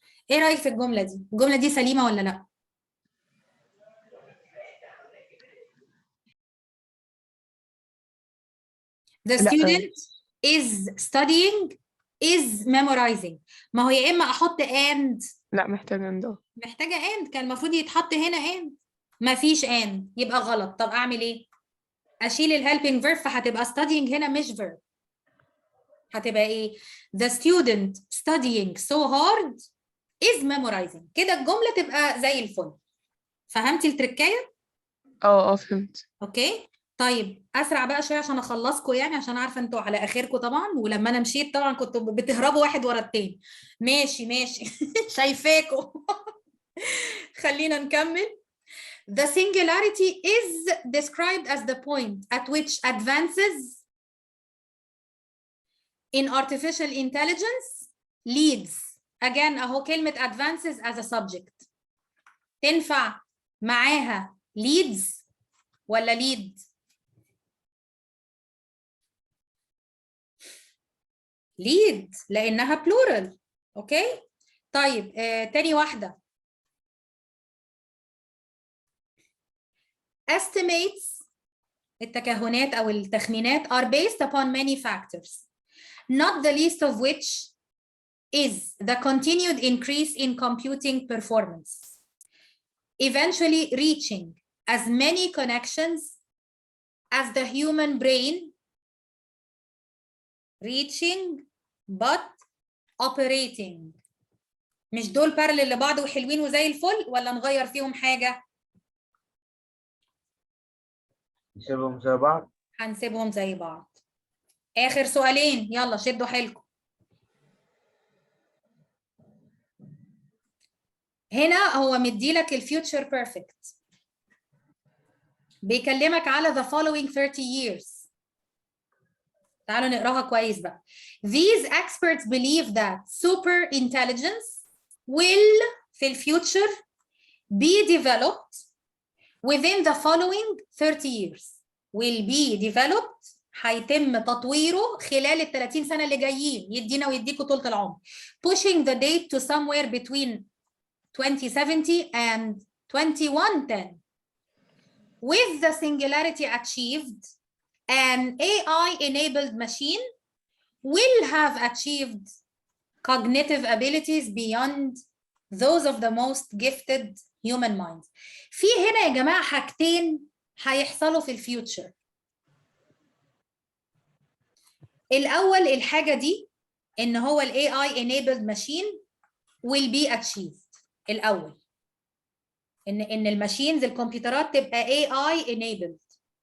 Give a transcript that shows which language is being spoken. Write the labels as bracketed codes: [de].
[ar] ايه رايك في الجمله دي؟ الجمله دي سليمه ولا لا؟ [en] The student is studying is memorizing. [ar] ما هو يا اما احط and لا محتاجة ندور. محتاجة and، كان المفروض يتحط هنا and، مفيش and، يبقى غلط. طب أعمل إيه؟ أشيل الهيلبينج verb فهتبقى studying هنا مش verb. هتبقى إيه؟ [en] The student studying so hard is memorizing. [ar] كده الجملة تبقى زي الفل. فهمتي التركاية؟ فهمت. أوكي؟ طيب أسرع بقى شوية عشان أخلصكم، يعني عشان عارفة أنتوا على آخركم طبعا، ولما أنا مشيت طبعا كنتوا بتهربوا واحد ورا التاني. ماشي ماشي شايفاكم. خلينا نكمل. [en] The singularity is described as the point at which advances in artificial intelligence leads. Again [ar] أهو كلمة [en] advances as a subject. [ar] تنفع معاها leads ولا lead؟ lead لأنها plural. أوكي؟ طيب تاني واحدة. [en] Estimates، [ar] التكهنات أو التخمينات [en] are based upon many factors, not the least of which is the continued increase in computing performance, eventually reaching as many connections as the human brain, reaching but operating. [ar] مش دول parallel لبعض وحلوين وزي الفل، ولا نغير فيهم حاجة؟ نسيبهم زي بعض. هنسيبهم زي بعض. آخر سؤالين، يلا شدوا حيلكم. هنا هو مديلك الفيوتشر بيرفكت، بيكلمك على [en] the following 30 years. [ar] تعالوا نقراها كويس بقى. [en] These experts believe that super intelligence will [ar] في الفيوتشر [en] be developed within the following 30 years. will be developed [ar] هيتم تطويره خلال ال 30 سنة اللي جايين، يدينا ويديكوا طولة العمر. [en] pushing the date to somewhere between 2070 and 2110. With the singularity achieved, an AI-enabled machine will have achieved cognitive abilities beyond those of the most gifted human minds. [ar] في هنا يا جماعة حاجتين هيحصلوا في الفيوتشر. الأول الحاجة دي إن هو ال [en] AI enabled machine will be achieved. [ar] الأول إن الماشينز الكمبيوترات تبقى AI enabled.